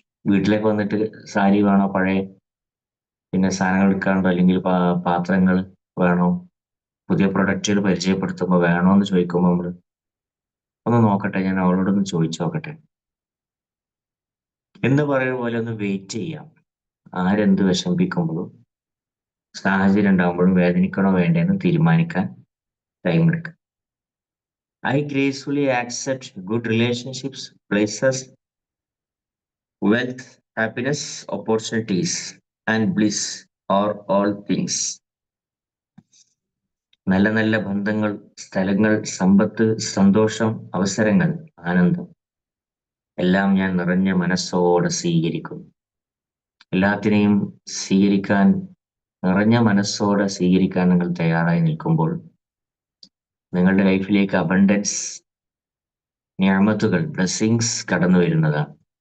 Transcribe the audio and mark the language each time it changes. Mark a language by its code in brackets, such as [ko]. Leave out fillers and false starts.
[ml] വീട്ടിലേക്ക് വന്നിട്ട് സാരി വേണോ, പഴയ പിന്നെ സാധനങ്ങൾ എടുക്കാണ്ടോ, അല്ലെങ്കിൽ പാത്രങ്ങൾ വേണോ, പുതിയ പ്രൊഡക്റ്റുകൾ പരിചയപ്പെടുത്തുമ്പോൾ വേണോ എന്ന് ചോദിക്കുമ്പോൾ നമ്മൾ ഒന്ന് നോക്കട്ടെ, ഞാൻ അവളോടൊന്ന് ചോദിച്ചു നോക്കട്ടെ എന്ന് പറയുന്ന പോലെ ഒന്ന് വെയിറ്റ് ചെയ്യാം. ആരെന്ത് വിഷമിപ്പിക്കുമ്പോഴും സാഹചര്യം ഉണ്ടാകുമ്പോഴും വേദനിക്കണോ വേണ്ടേന്ന് തീരുമാനിക്കാൻ ടൈം എടുക്കുക. [en] I gracefully accept good relationships, places, wealth, happiness, opportunities, and bliss are all things. [ml] നല്ല നല്ല ബന്ധങ്ങൾ, സ്ഥലങ്ങൾ, സമ്പത്ത്, സന്തോഷം, അവസരങ്ങൾ, ആനന്ദം എല്ലാം ഞാൻ നിറഞ്ഞ മനസ്സോടെ സ്വീകരിക്കുന്നു. എല്ലാത്തിനെയും സ്വീകരിക്കാൻ, നിറഞ്ഞ മനസ്സോടെ സ്വീകരിക്കാൻ നിങ്ങൾ തയ്യാറായി നിൽക്കുമ്പോൾ നിങ്ങളുടെ ലൈഫിലേക്ക് അബണ്ടൻസ്, നിഅമത്തുകൾ, ബ്ലെസ്സിങ്സ് കടന്നു വരുന്നതാണ്.